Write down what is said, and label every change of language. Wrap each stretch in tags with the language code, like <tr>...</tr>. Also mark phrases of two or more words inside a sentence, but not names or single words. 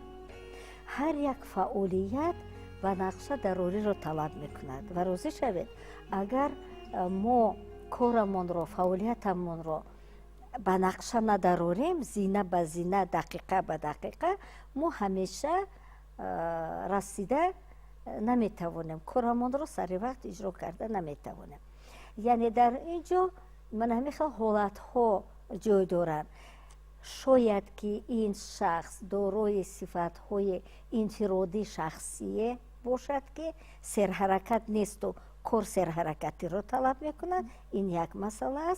<fa>هر یک فعالیت و نقشه ضروری را طلب میکند و راضی شوید اگر ما کارمان را، فعالیتمان را به نقشه نداریم، زینه به زینه، دقیقه به دقیقه، ما همیشه رسیده</fa> <tg>наметавонем, корамонро сари вақт иҷро карда наметавонем. яъне дар ин ҷо ман ҳамихел ҳолатҳо ҷой доранд. шояд ки ин шахс дорои сифатҳои инфиродӣ шахсие бошад ки серҳаракат несту кор серҳаракатиро талаб мекунад, ин як масъала аст.</tg>